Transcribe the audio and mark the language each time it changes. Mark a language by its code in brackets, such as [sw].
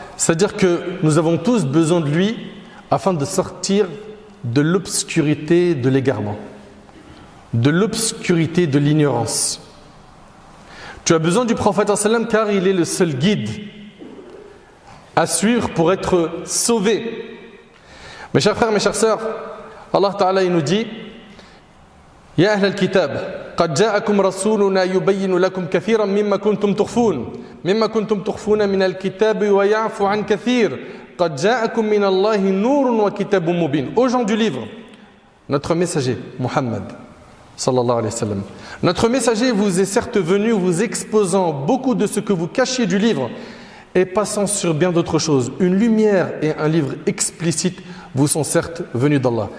[fr] C'est-à-dire que nous avons tous besoin de lui afin de sortir de l'obscurité de l'égarement, de l'obscurité de l'ignorance. Tu as besoin du prophète sallam car il est le seul guide à suivre pour être sauvé. Mes chers frères, mes chères sœurs, Allah Ta'ala il nous dit [ar] Ya ahl al-kitab قد جاءكم رسولنا يبين لكم كثيرا مما كنتم تخفون من الكتاب ويعفو عن كثير قد جاءكم من الله نور وكتاب مبين. [fr] Aux gens du livre, notre messager Muhammad [ar] sallallahu alayhi wa sallam, [fr] notre messager vous est certes venu vous exposant beaucoup de ce que vous cachiez du livre et passant sur bien d'autres choses. Une lumière et un livre explicite vous sont certes venus d'Allah.